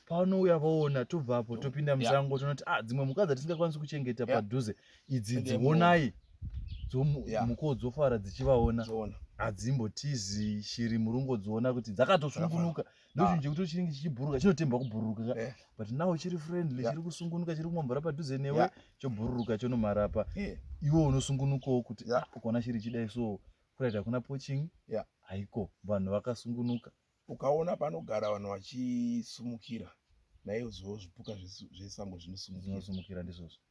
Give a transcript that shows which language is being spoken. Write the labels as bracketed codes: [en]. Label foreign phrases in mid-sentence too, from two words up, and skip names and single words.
[sn] Paunouya vaona, tobvapo To-, topinda yeah. musango, tonoti, "Ah, dzimwe mhuka dzatisingakwanisi kuchengeta Yeah. padhuze, idzi Ende dzionai." [en] Dzomu-, Yeah. [sn] mhukawo dzofara dzichivaona. Zoona. Hadzimbotizi shiri murungo dzoona kuti dzakatosungunuka. Dzakafara. Ndo Ah. chinhu chekuti chinenge chichibhuruka, chinotemba kubhuruka ka. [en] Yeah. But now chiri friendly, Yeah. [sn] chiri kusungunuka, chiri kumwambura padhuze newe, Yeah. chobhuruka chonomarapa. [en] Yeah. [sn] Iwo unosungunukawo kuti, Yeah. "Ah, ukaona shiri ichidai so, kuratidza hakuna poaching?" [en] Yeah. [sn] Haiko, vanhu vakasungunuka. Ukaona panogara vanhu vachisumukira, naizvozvo zvipuka zvesu-, zvesango zvinosumukira. Zvinosumukira ndizvozvo.